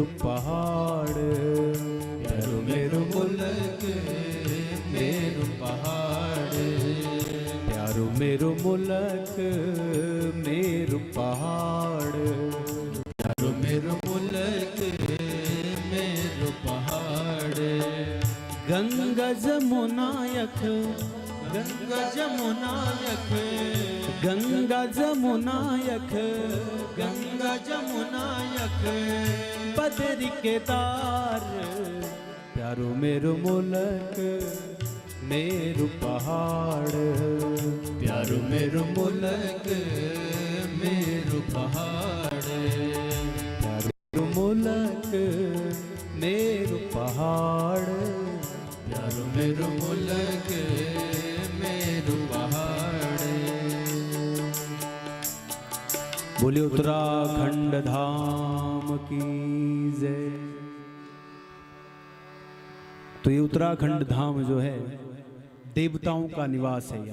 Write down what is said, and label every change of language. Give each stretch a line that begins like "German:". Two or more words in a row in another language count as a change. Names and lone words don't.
Garhwali: पहाड़ प्यार मेरो मुल्क मेरो पहाड़ प्यार मेरो मुल्क मेरो पहाड़ प्यार मेरो मुल्क मेरो पहाड़। गंगा जमुना यख गंगा जमुना यख गंगा जमुना यख गंगा जमुना यख बदरी के तार प्यारो मेरो मुल्क मेरो पहाड़ प्यारो मेरो मुल्क मेरो पहाड़ प्यारो मुल्क मेरो पहाड़ प्यारो मेरो मुल्क
Hindi: बोले उत्तराखंड धाम की जय। तो ये उत्तराखंड धाम जो है देवताओं का निवास है।